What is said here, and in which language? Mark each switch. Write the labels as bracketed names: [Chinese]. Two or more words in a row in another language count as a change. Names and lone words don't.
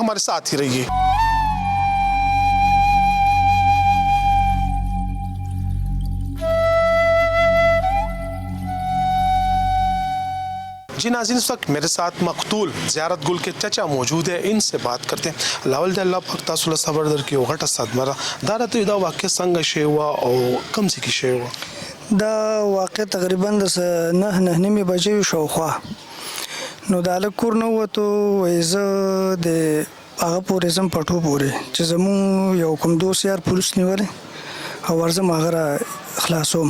[Urdu] ہمارے ساتھ ہی رہیے. جی ناظرین، اس وقت میرے ساتھ مقتول زیارت گل کے چچا موجود ہے. ان سے بات کرتے ہیں. [Pashto] لاول د الله پاک تاسو له صبر درکړي او غټه صدمه را دا راته دا واقع څنګه شی و او کوم ځای کې شی و؟ دا واقع تقریبا د 9:09 بجې شاوخوا. نو د هلک کور نه ووتو، وایي زه د هغه پورې ځم پټو پورې چې زمونږ یو کوم دوست یار پولیس نیولی او ورځم هغه را خلاصوم.